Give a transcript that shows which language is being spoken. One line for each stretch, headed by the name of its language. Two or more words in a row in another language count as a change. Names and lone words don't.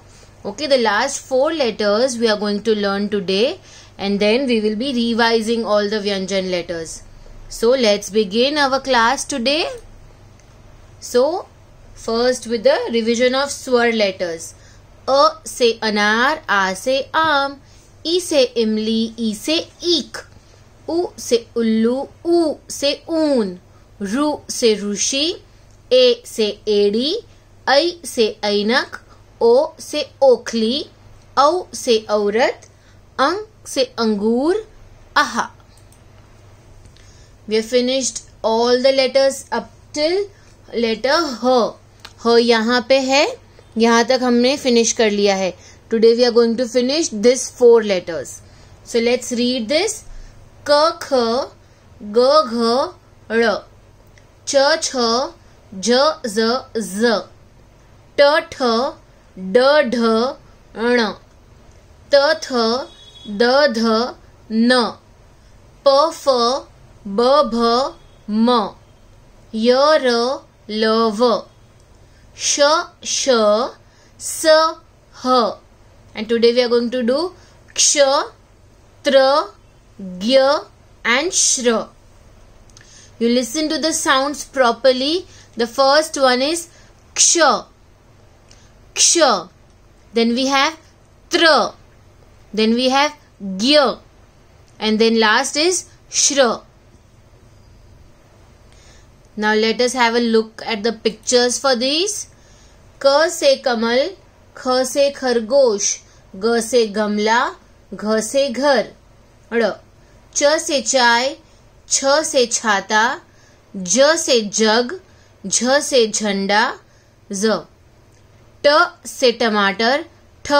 English: Okay, the last 4 letters we are going to learn today, and then we will be revising all the Vyanjan letters. So, let's begin our class today. So, first with the revision of swar letters.
Hindi: अ से अनार, आ से आम, ई से इमली, ई से ईख, उ से उल्लू, ऊ से ऊन, रु से ऋषि, ए से एड़ी, ऐ से ऐनक, ओ से ओखली, औ से औरत, अंग से अंगूर, आहा.
English: We have finished all the letters up till letter ह.
Hindi: ह यहाँ पे है, यहाँ तक हमने फिनिश कर लिया है.
English: Today we are going to finish this 4 letters. So let's read this.
Hindi: क ख ग घ ड़, च छ ज ज ज, ट ठ ड ढ ण, त थ द ध न, प फ ब भ म, य र ल व, श श स ह.
English: And today we are going to do क्ष, त्र, ज्ञ and श्र. You listen to the sounds properly. The first one is क्ष, क्ष. Then we have त्र. Then we have ज्ञ. And then last is श्र. Now let us have a look at the pictures for these.
Hindi: क से कमल, ख से खरगोश, ग से गमला, घ से घर, ड़, च से चाय, छ से छाता, ज से जग, झ से झंडा, ज, ट से टमाटर, ठ